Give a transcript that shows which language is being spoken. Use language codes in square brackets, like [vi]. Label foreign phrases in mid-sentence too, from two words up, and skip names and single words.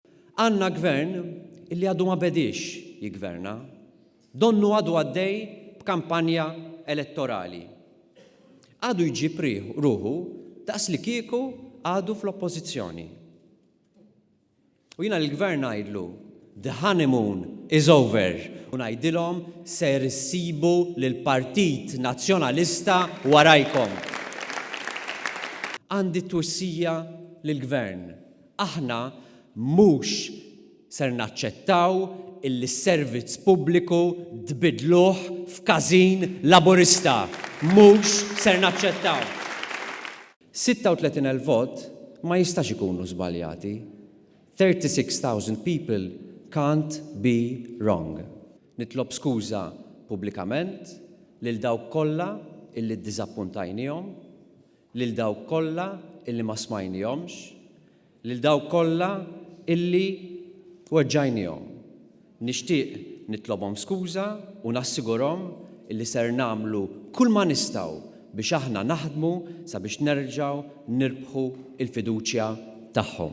[mt] Għandna gvern illi għadu ma bedix jigverna, donnu għadu għaddej b'kampanja elettorali. Għadu jġib ruħu daqs li kieku għadu fl-oppożizzjoni. U jina l-gvern għajdlu, [en] the honeymoon is over. [mt] U ngħidilhom ser issibu lill-Partit Nazzjonalista warajkom. Għandi twissija lill-gvern. Aħna mhux ser naċċettaw illi s-servizz pubbliku tbidluh f'każin laburista. Mhux ser naċċettaw. 36,000 vot ma jistax ikunu żbaljati. [en] 36,000 people can't be wrong. [mt] Nitlob skuża pubblikament lil dawk kollha illi ddiżappuntajnihom, lil dawk kollha illi ma smajnihomx, lil dawk kollha illi weġġajnihom. Nixtieq nitlobhom skuża u nassigurhom illi ser nagħmlu kull ma nistgħu biex aħna naħdmu sabiex nerġgħu nirbħu il-fiduċja tagħhom.